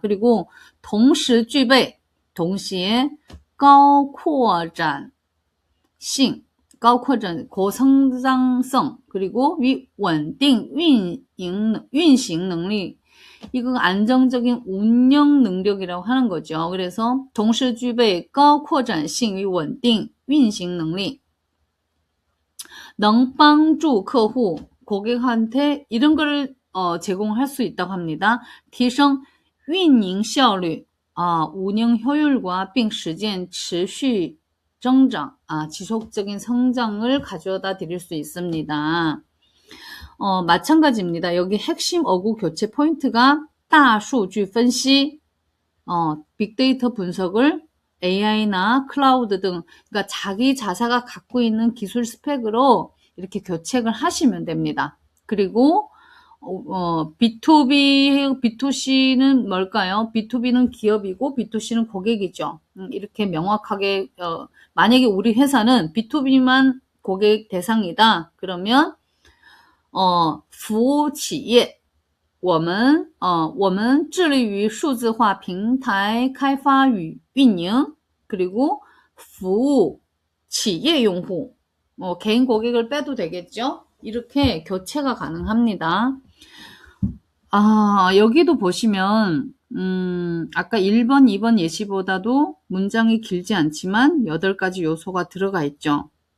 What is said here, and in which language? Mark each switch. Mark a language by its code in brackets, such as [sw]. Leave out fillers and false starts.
[ko] 그리고 동시具备, 동시에 [zh] 高扩展性, [ko] 고성장성, 그리고 [zh] 稳定运行能力, [ko] 이거 안정적인 운영 능력이라고 하는 거죠. [zh] 그래서 同时具备高扩展性与稳定运行能力, 能帮助客户, [ko] 고객한테 이런 거를 제공할 수 있다고 합니다. [zh] 提升运营效率, [ko] 운영 효율과 [zh] 并实现持续增长, [ko] 지속적인 성장을 가져다 드릴 수 있습니다. 마찬가지입니다. 여기 핵심 어구 교체 포인트가 [zh] 大数据分析, [ko] 빅데이터 분석을 AI나 클라우드 등, 그러니까 자기 자사가 갖고 있는 기술 스펙으로 이렇게 교체를 하시면 됩니다. 그리고 B2B, B2C는 뭘까요? B2B는 기업이고 B2C는 고객이죠. 이렇게 명확하게, 만약에 우리 회사는 B2B만 고객 대상이다. 그러면, [zh] 服务企业, 我们致力于数字化平台开发与运营, [ko] 그리고 [zh] 服务企业用户, [ko] 개인 고객을 빼도 되겠죠? 이렇게 교체가 가능합니다. 여기도 보시면, 아까 1번, 2번 예시보다도 문장이 길지 않지만 8가지 요소가 들어가 있죠.